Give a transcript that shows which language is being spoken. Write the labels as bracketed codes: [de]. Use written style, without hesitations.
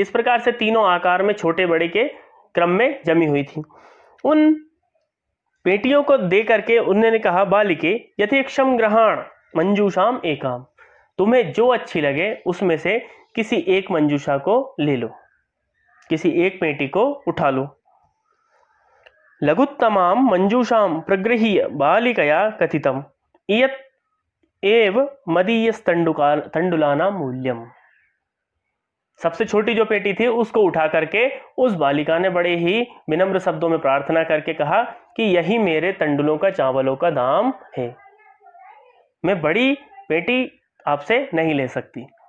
[hi] इस प्रकार से तीनों आकार में छोटे बड़े के क्रम में जमी हुई थी। उन पेटियों को दे करके उन्होंने कहा, [sa] बालिके यथेक्षम ग्रहण मंजूषाम एकाम, [hi] तुम्हें जो अच्छी लगे उसमें से किसी एक मंजूषा को ले लो, किसी एक पेटी को उठा लो। [sa] लघुत्तमां मंजूषां प्रगृह्य बालिकया कथितम् इयत् एव मदीयस्तंडुलानां मूल्यम। [hi] सबसे छोटी जो पेटी थी उसको उठा करके उस बालिका ने बड़े ही विनम्र शब्दों में प्रार्थना करके कहा कि यही मेरे तंडुलों का, चावलों का दाम है, मैं बड़ी पेटी आपसे नहीं ले सकती।